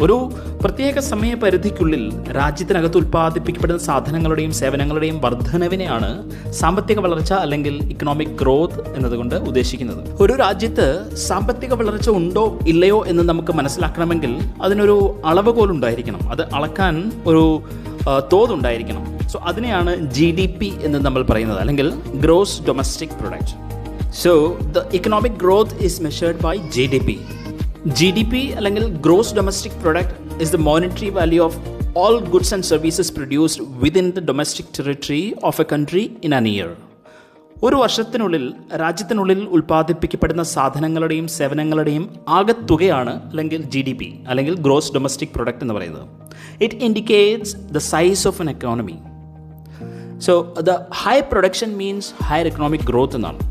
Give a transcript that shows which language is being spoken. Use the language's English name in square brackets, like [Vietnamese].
[Malayalam] ഒരു പ്രത്യേക സമയപരിധിക്കുള്ളിൽ രാജ്യത്തിനകത്ത് ഉൽപ്പാദിപ്പിക്കപ്പെടുന്ന സാധനങ്ങളുടെയും സേവനങ്ങളുടെയും വർധനവിനെയാണ് സാമ്പത്തിക വളർച്ച അല്ലെങ്കിൽ ഇക്കണോമിക് ഗ്രോത്ത് എന്നതുകൊണ്ട് ഉദ്ദേശിക്കുന്നത്. ഒരു രാജ്യത്ത് സാമ്പത്തിക വളർച്ച ഉണ്ടോ ഇല്ലയോ എന്ന് നമുക്ക് മനസ്സിലാക്കണമെങ്കിൽ അതിനൊരു അളവുകോലുണ്ടായിരിക്കണം. അത് അളക്കാൻ ഒരു തോതുണ്ടായിരിക്കണം. സോ അതിനെയാണ് GDP എന്ന് നമ്മൾ പറയുന്നത്, അല്ലെങ്കിൽ gross domestic product. [English] So the economic growth is measured by GDP. GDP അല്ലെങ്കിൽ gross domestic product is the monetary value of all goods and services produced within the domestic territory of a country in an year. [Malayalam] ഒരു വർഷത്തിനുള്ളിൽ രാജ്യത്തിനുള്ളിൽ ഉൽപ്പാദിപ്പിക്കപ്പെടുന്ന സാധനങ്ങളുടെയും സേവനങ്ങളുടെയും ആകെത്തുകയാണ് അല്ലെങ്കിൽ GDP അല്ലെങ്കിൽ gross domestic product എന്ന് പറയുന്നത്. [English] It indicates the size of an economy. So the high production means higher economic growth എന്നാണ്.